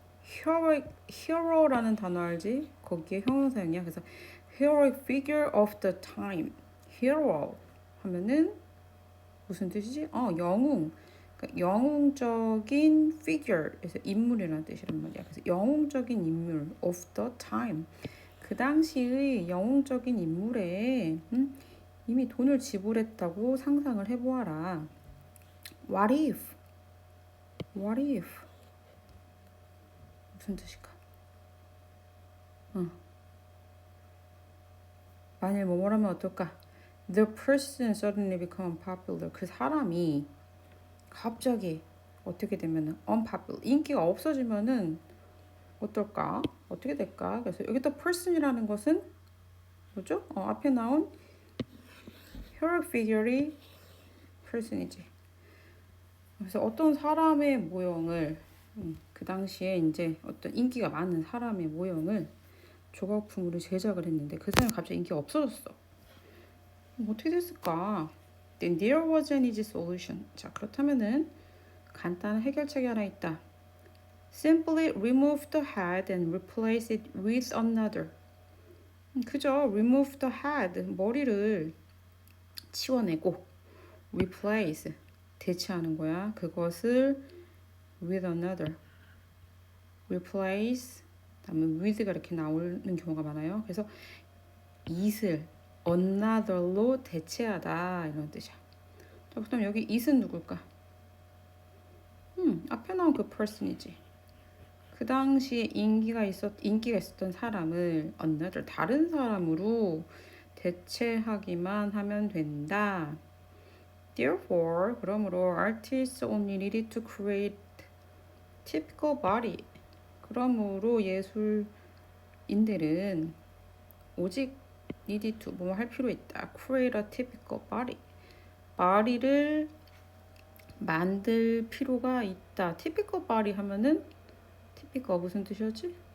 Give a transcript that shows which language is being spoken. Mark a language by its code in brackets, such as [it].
[ko] hero라는 단어 알지? 거기에 형용사형이야. [en] 그래서 heroic figure of the time. [ko] hero 하면은 무슨 뜻이지? 영웅. 그러니까 영웅적인 figure. 그래서 인물이라는 뜻이란 말이야. 그래서 영웅적인 인물 [en] of the time. [ko] 그 당시의 영웅적인 인물에 이미 돈을 지불했다고 상상을 해보아라. [en] What if? [ko] 무슨 뜻일까? 만일 뭐뭐라면 어떨까? [en] The person suddenly become popular. [ko] 그 사람이 갑자기 어떻게 되면은 unpopular. 인기가 없어지면은 어떨까? 어떻게 될까? 그래서 여기 또 person이라는 것은 뭐죠? 앞에 나온 heroic figure이 person이지. 그래서 어떤 사람의 모형을 그 당시에 이제 어떤 인기가 많은 사람의 모형을 조각품으로 제작을 했는데 그 사람이 갑자기 인기가 없어졌어. 어떻게 됐을까? [en] Then there was an easy solution. [ko] 자, 그렇다면은 간단한 해결책이 하나 있다. [en] Simply remove the head and replace it with another. [ko] 그죠? [en] Remove the head. [ko] 머리를 치워내고 replace. 대체하는 거야. [en] 그것을 with another. replace. [ko] 다음에 with가 이렇게 나오는 경우가 많아요. 그래서 it을 another로 대체하다 이런 뜻이야. 자, 그다음 여기 it은 누굴까? 앞에 나온 그 person이지. 그 당시에 인기가 있었던 사람을 another 다른 사람으로 대체하기만 하면 된다. [en] Therefore, [ko] 그러므로 [en] artists only needed to create typical body. [ko] 그러므로 예술인들은 오직 [en] needed to [ko] 뭐 할 필요 있다. [en] Create a typical body. body를 [ko] 만들 필요가 있다. [en] typical body 하면은 typical [ko] 무슨 뜻이었지?